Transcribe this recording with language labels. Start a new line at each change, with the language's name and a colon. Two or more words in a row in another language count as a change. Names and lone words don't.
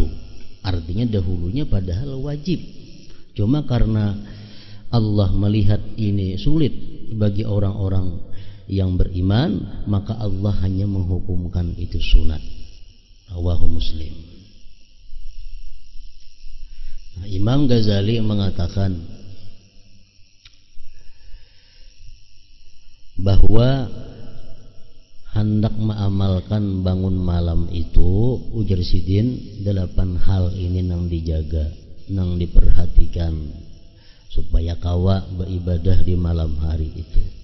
Indonesian: Artinya dahulunya padahal wajib. Cuma karena Allah melihat ini sulit bagi orang-orang yang beriman, maka Allah hanya menghukumkan itu sunat.
Arabic: رواه مسلم.
Indonesian: Imam Ghazali mengatakan bahwa hendak mengamalkan bangun malam itu, ujar Sidin, 8 hal ini nang dijaga, nang diperhatikan supaya kawa beribadah di malam hari itu.